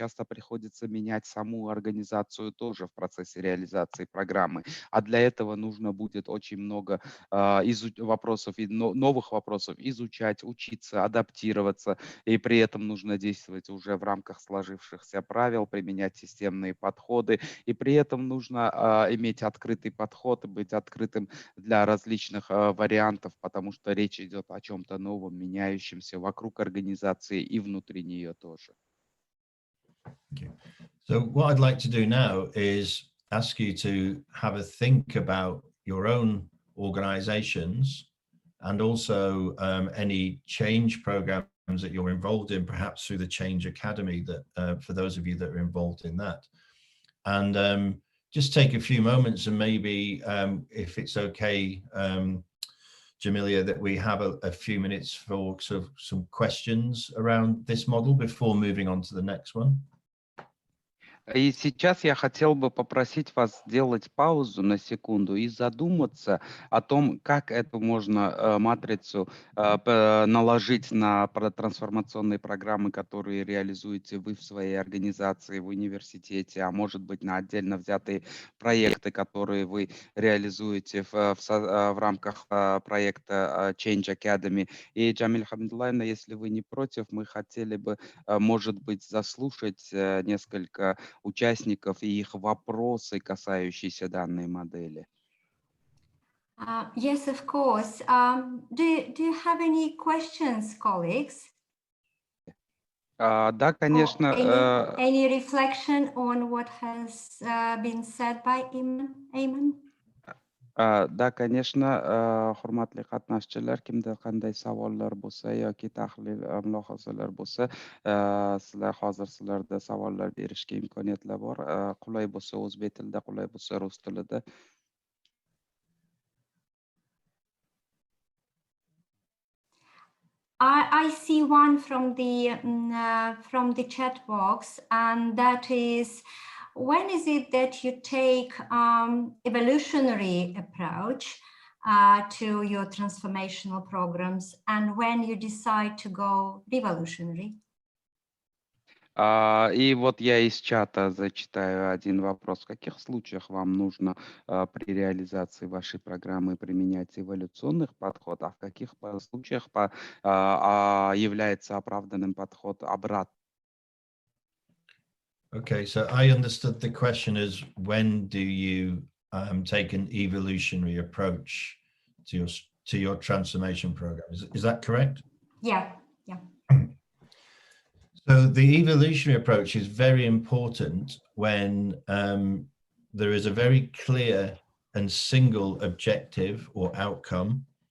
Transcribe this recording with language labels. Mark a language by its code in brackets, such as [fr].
[ru] Часто приходится менять саму организацию тоже в процессе реализации программы, а для этого нужно будет очень много вопросов и новых вопросов изучать, учиться, адаптироваться, и при этом нужно действовать уже в рамках сложившихся правил, применять системные подходы, и при этом нужно иметь открытый подход и быть открытым для различных вариантов, потому что речь идет о чем-то новом, меняющемся вокруг организации и внутри нее тоже. [en] So what I'd like to do now is ask you to have a think about your own organizations and also any change programs that you're involved in, perhaps through the Change Academy, that for those of you that are involved in that. And just take a few moments and maybe if it's okay, Jamilia, that we have a few minutes for sort of some questions around this model before moving on to the next one. [ru] И сейчас я хотел бы попросить вас сделать паузу на секунду и задуматься о том, как эту можно матрицу наложить на трансформационные программы, которые реализуете вы в своей организации, в университете, а может быть на отдельно взятые проекты, которые вы реализуете в рамках проекта Change Academy. И, Джамиль Хамидуллаевна, если вы не против, мы хотели бы, может быть, заслушать несколько участников и их вопросы, касающиеся данной модели. [en] Yes, of course. Do you have any questions, colleagues? [ru] Да, конечно. [en] Any reflection on what has been said by Ayman? [ru] Да, конечно, [uz] hurmatli qatnashchilar, kimda qanday savollar bo'lsa yoki tahlil mulohazalar bo'lsa, sizlar hozir sizlarda savollar berishga imkoniyatlar bor. Qulay bo'lsa o'zbek tilida, qulay bo'lsa rus tilida. [en] I see one from the chat box, and that is, when is it that you take evolutionary approach, to your transformational programs and when you decide to go revolutionary? [ru] И вот я из чата зачитаю один вопрос. В каких случаях вам нужно при реализации вашей программы применять эволюционный подход, а в каких случаях является оправданным подход обратный? [en] Okay, so I understood the question as when do you take an evolutionary approach to your transformation program? Is that correct? Yeah. So the evolutionary approach is very important when there is a very clear and single objective or outcome.